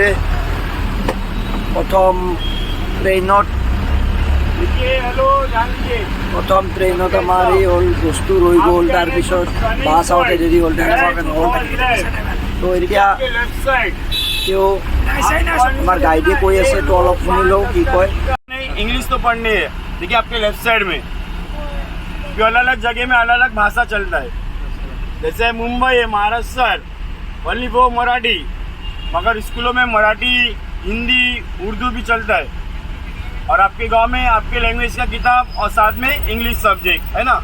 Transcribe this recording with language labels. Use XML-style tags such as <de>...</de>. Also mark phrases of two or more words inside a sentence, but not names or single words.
<as>প্ৰথম ট্ৰেইনত আমাৰ এই হ'ল বস্তু ৰৈ গ'ল, তাৰপিছত বাছ আহোঁতে দেৰি হ'ল, তেনেকুৱাকৈ নহ'ল। তো এতিয়া তেওঁ আমাৰ গাইডে কৈ আছে, তো অলপ শুনি লওঁ কি কয়।</as> <hi>इंग्लिश तो पढ़नी है। देखिए आपके</hi> <en>left side</en> <hi>में जो अलग अलग जगह में अलग अलग भाषा चलता है। जैसे मुंबई है, महाराष्ट्र, ओनली वो मराठी, मगर स्कूलों में मराठी, हिंदी, उर्दू भी चलता है। और आपके गांव में आपके लैंग्वेज का किताब और साथ में</hi> <en>English subject</en> <hi>है ना।</hi>